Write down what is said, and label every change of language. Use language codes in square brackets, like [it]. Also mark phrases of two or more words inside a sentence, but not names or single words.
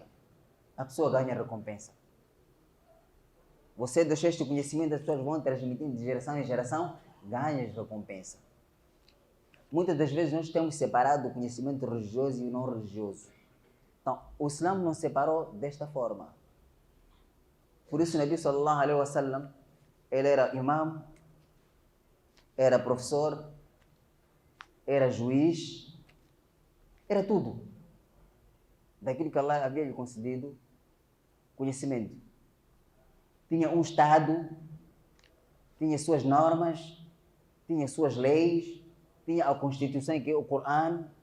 [pt] A pessoa ganha recompensa. Você deixou este conhecimento, as pessoas vão transmitindo de geração em geração, ganhas recompensa. Muitas das vezes nós temos separado o conhecimento religioso e o não religioso. Então, o Islã não separou desta forma. Por isso o [ar] نبي صلى الله عليه وسلم, [pt] ele era imam, era professor, era juiz, era tudo. Daquilo que Allah havia lhe concedido conhecimento. Tinha um Estado, tinha suas normas, tinha suas leis, tinha a Constituição, que é o Corão.